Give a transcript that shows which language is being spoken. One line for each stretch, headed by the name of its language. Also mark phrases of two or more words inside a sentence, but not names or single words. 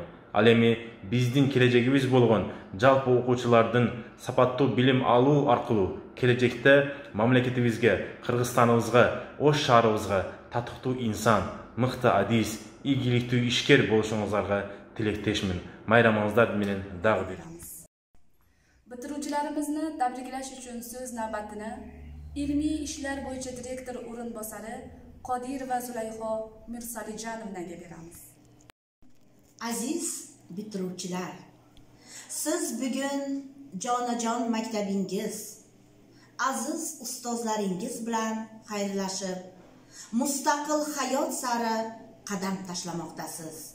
Kyrgyz: Ал эми биздин келечегибиз болгон жалпы окуучулардын сапаттуу билим алуу аркылуу келечекте мамлекетибизге, Кыргызстаныбызга, Ош шаарыбызга татыктуу инсан, мыкты адис, ийгиликтүү ишкер болушуңуздарга тилектешмин. Майрамыңыздар менен дагы бир.
Uzbek: Bitiruvchilarimizni tabriklash uchun so'z navbatini ilmiy ishlar bo'yicha direktor o'rinbosari Qodirova Zulayho Mirsalijonovnaga beramiz. Aziz bitiruvchilar, siz bugun jonajon maktabingiz, aziz ustozlaringiz bilan xayrlashib, mustaqil hayot sari qadam tashlamoqdasiz.